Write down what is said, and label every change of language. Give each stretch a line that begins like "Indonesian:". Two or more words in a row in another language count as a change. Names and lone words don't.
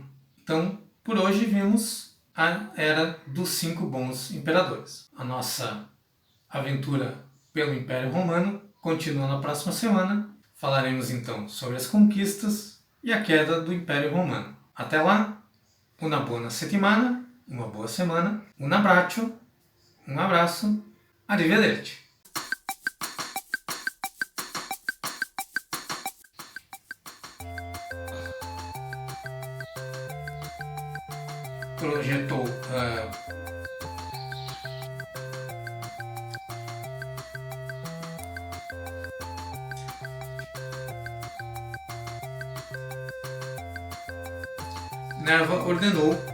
Portuguese: Então, por hoje vimos a era dos 5 bons imperadores. A nossa aventura pelo Império Romano continua na próxima semana. Falaremos então sobre as conquistas e a queda do Império Romano. Até lá,
Italian: una buona settimana,
Portuguese: uma boa semana,
Italian: un abbraccio,
Portuguese: um abraço, arrivederci. Projetou Nerva ordenou